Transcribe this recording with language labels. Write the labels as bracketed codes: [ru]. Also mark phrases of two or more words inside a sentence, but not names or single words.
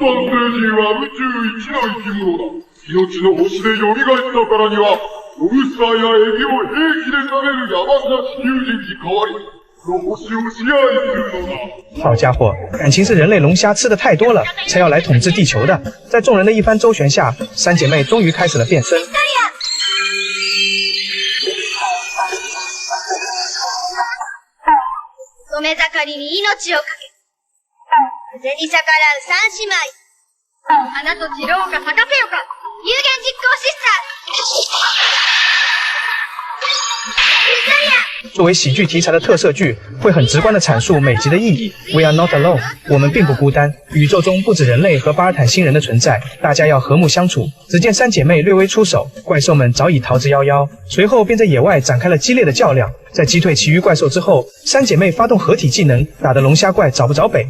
[zh] 好家伙，感情是人类龙虾吃的太多了，才要来统治地球的。在众人的一番周旋下，三姐妹终于开始了变身。 [ja] 染め盛りに命をかけ、風に逆らう三姉妹。花と散ろうか咲かせよか、有言実行シスター。 [zh] 作为喜剧题材的特摄剧，会很直观地阐述每集的意义。 [en] We are not alone， [zh] 我们并不孤单。宇宙中不止人类和巴尔坦星人的存在，大家要和睦相处。只见三姐妹略微出手，怪兽们早已逃之夭夭，随后便在野外展开了激烈的较量。在击退其余怪兽之后，三姐妹发动合体技能，打得龙虾怪找不着北。